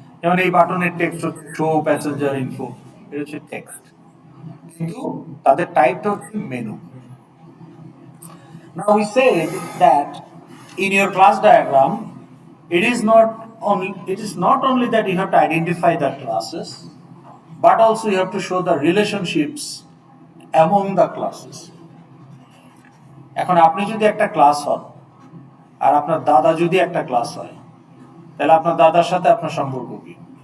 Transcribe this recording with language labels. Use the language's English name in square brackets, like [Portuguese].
[Bangla] যেমন এই বাটনের টেক্সট হচ্ছে শো প্যাসেঞ্জার ইনফো, এটা হচ্ছে টেক্সট, কিন্তু তাদের টাইপটা হচ্ছে menu. [English] Now we said that in your class diagram, it is not only that you have to identify the classes, but also you have to show the relationships among the classes. [Bangla] এখন আপনি যদি একটা class হন, আর আপনার দাদা যদি একটা class হয়, তাহলে আপনার দাদার সাথে আপনার সম্পর্ক কি?